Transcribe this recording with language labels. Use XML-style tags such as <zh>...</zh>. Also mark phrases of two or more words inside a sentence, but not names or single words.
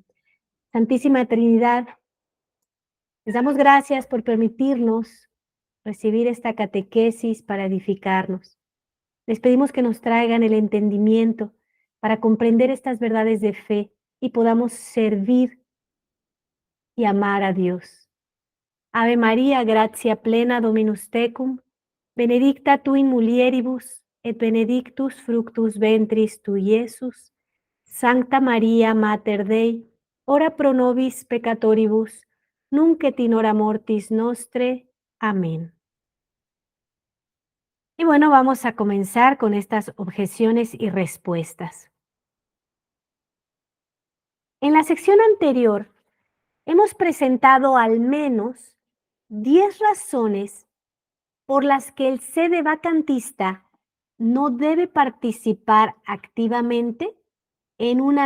<es>Santísima Trinidad, les damos gracias por permitirnos recibir esta catequesis para edificarnos. Les pedimos que nos traigan el entendimiento para comprender estas verdades de fe y podamos servir y amar a Dios.</es> <la>Ave María, gratia plena, Dominus tecum, benedicta tu in mulieribus, et benedictus fructus ventris tui, Iesus. Sancta María, Mater Dei, ora pro nobis peccatoribus, nunc et in hora mortis nostre.</la> <es>Amén. Y bueno, vamos a comenzar con estas objeciones y respuestas. En la sección anterior hemos presentado al menos 10 razones por las que el sedevacantista no debe participar activamente en una</es>